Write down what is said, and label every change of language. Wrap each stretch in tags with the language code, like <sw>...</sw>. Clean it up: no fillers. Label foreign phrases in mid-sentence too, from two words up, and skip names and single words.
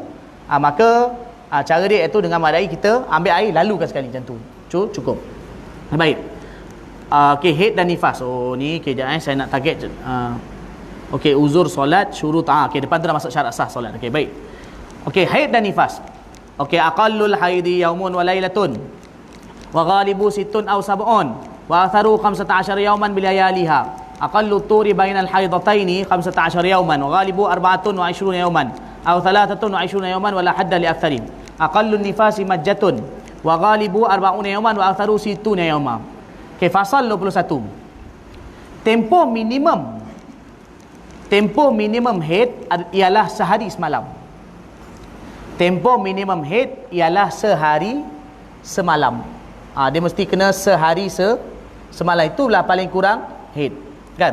<ms>Maka cara dia iaitu dengan madai kita ambil air lalukan sekali macam tu. Cukup. Baik. Okey, haid dan nifas. Oh ni kejap saya nak target. Okey, uzur solat syurut. Okey, depan tu dah masuk syarat sah solat. Okey, baik. Okey, haid dan nifas. Okey,</ms> <ar>أقل الحيض يوم وليلة وغالبه ست أو سبع وأكثره 15 يوما بلياليها. أقل الطهر بين الحيضتين 15 يوما وغالبه 24 يوما أو 23 يوما ولا حد لأكثره. أقل النفاس مجة وغالبه 40 يوما وأكثره 60 يوما.</ar> <ms>Okey, fasal 21. Tempoh minimum haid ialah sehari semalam. Tempoh minimum haid ialah sehari semalam. Dia mesti kena sehari semalam, itulah paling kurang haid, kan?</ms>